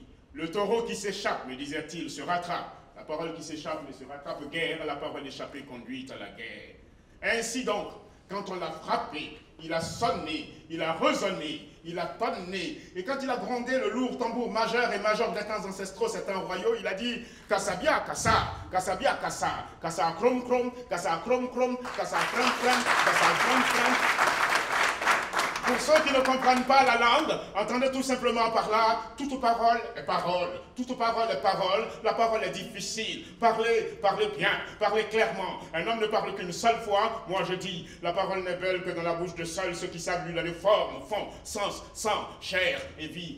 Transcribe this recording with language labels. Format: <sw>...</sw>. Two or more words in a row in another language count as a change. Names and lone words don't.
<fr>Le taureau qui s'échappe, me disait-il, se rattrape. La parole qui s'échappe ne se rattrape guère, la parole échappée conduit à la guerre. Ainsi donc, quand on l'a frappé, il a sonné, il a résonné, il a tonné. Et quand il a grondé le lourd tambour majeur et major des temps ancestraux, c'est un royaume, il a dit « Kassabia, Kassa, Kassabia, Kassa, Kassa, Krom, Krom, Kassa, Krom, Krom, Kassa, Krom, Krom, Kassa, Krom, Krom. » Pour ceux qui ne comprennent pas la langue, entendez tout simplement par là, toute parole est parole, toute parole est parole, la parole est difficile. Parlez, parlez bien, parlez clairement. Un homme ne parle qu'une seule fois, moi je dis, la parole n'est belle que dans la bouche de seuls ceux qui savent lui donner forme, fond, sens, sang, chair et vie.</fr>